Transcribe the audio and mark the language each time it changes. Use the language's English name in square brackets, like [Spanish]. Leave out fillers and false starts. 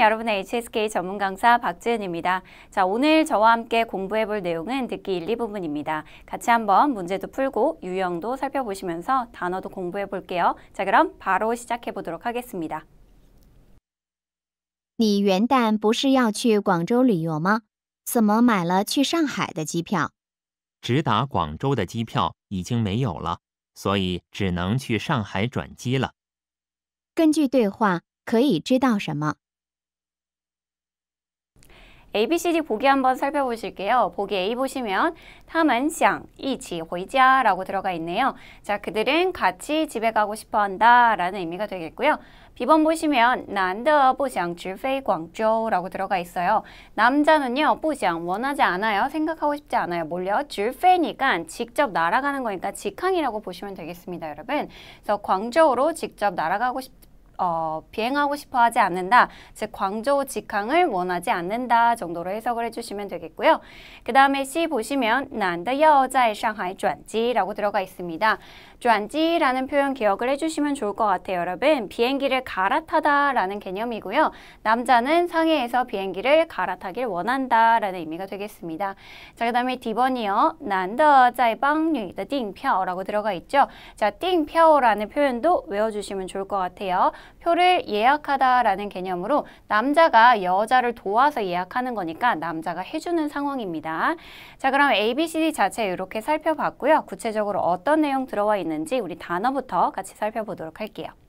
[Korean] 여러분의 HSK 전문 강사 박지은입니다. 자, 오늘 저와 함께 공부해 볼 내용은 듣기 1, 2부분입니다. 같이 한번 문제도 풀고 유형도 살펴보시면서 단어도 공부해 볼게요. 자, 그럼 바로 시작해 보도록 하겠습니다. [Chinese] 你元旦不是要去广州旅游吗？怎么买了去上海的机票？直达广州的机票已经没有了，所以只能去上海转机了。根据对话，可以知道什么？ [Korean] A, B, C, D 보기 한번 살펴보실게요. 보기 A 보시면 [Chinese] 他们想一起回家 [Korean] 라고 들어가 있네요. 자, 그들은 같이 집에 가고 싶어 한다 라는 의미가 되겠고요. B번 보시면 [Chinese] 男的不想直飞广州 [Korean] 라고 들어가 있어요. 남자는요, 不想 원하지 않아요. 생각하고 싶지 않아요. 뭘요? 直飞니까 직접 날아가는 거니까 직항이라고 보시면 되겠습니다, 여러분. 그래서 광저우로 직접 날아가고 비행하고 싶어 하지 않는다. 즉 광저우 직항을 원하지 않는다 정도로 해석을 해주시면 되겠고요. 그 다음에 C 보시면 [Chinese] 男的要在上海转机 [Korean] 라고 들어가 있습니다. 转机라는 표현 기억을 해주시면 좋을 것 같아요, 여러분. 비행기를 갈아타다 라는 개념이고요. 남자는 상해에서 비행기를 갈아타길 원한다 라는 의미가 되겠습니다. 자, 그 다음에 D번이요. [Chinese] 男的在帮女的订票 [Korean] 라고 들어가 있죠. 자, 订票라는 표현도 외워주시면 좋을 것 같아요. 표를 예약하다 라는 개념으로 남자가 여자를 도와서 예약하는 거니까 남자가 해주는 상황입니다. 자, 그럼 A, B, C, D 자체 이렇게 살펴봤고요. 구체적으로 어떤 내용 들어와 있는지 우리 단어부터 같이 살펴보도록 할게요.